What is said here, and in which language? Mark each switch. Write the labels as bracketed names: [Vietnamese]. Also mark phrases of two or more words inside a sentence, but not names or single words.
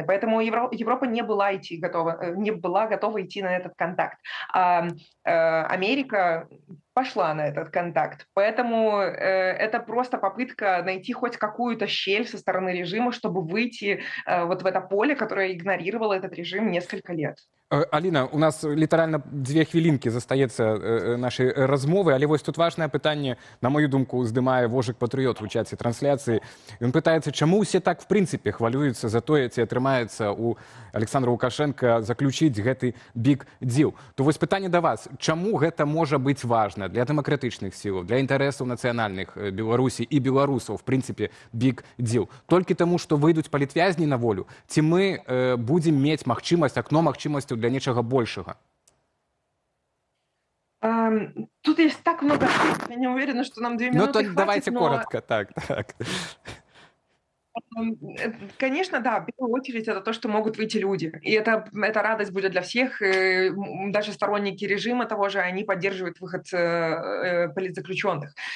[Russian] Поэтому Европа не была готова идти на этот контакт. Америка пошла на этот контакт. Поэтому это просто попытка найти хоть какую-то щель со стороны режима, чтобы выйти вот в это поле, которое игнорировало этот режим несколько лет. [Belarusian] Аліна, у нас літаральна 2 хвілінкі застаецца нашай размовы, але вось тут важнае пытанне, на мою думку, здымае Вожык Патрыёт у чаце трансляцыі. Ён пытаецца, чаму ўсе так в прынцыпе хвалююцца за тое, ці атрымаецца у Александра Лукашенка заключыць гэты [English] big deal. [Belarusian] То вось пытанне да вас, чаму гэта можа быць важна для дэмакратычных сілаў, для інтарэсаў нацыянальных Беларусі і беларусаў, в прынцыпе, [English] big deal? [Belarusian] Толькі таму, што выйдуць палітвязні на волю, ці мы будзем мець магчымасць, акно магчымасцяў для нечага большага? [Russian] Тут есть так много аспектов, я не уверена, что нам 2 Ну, минуты то хватит, давайте но коротко, так, так. Конечно, да, в первую очередь это то, что могут выйти люди. И это радость будет для всех. Даже сторонники режима того же, они поддерживают выход политзаключенных.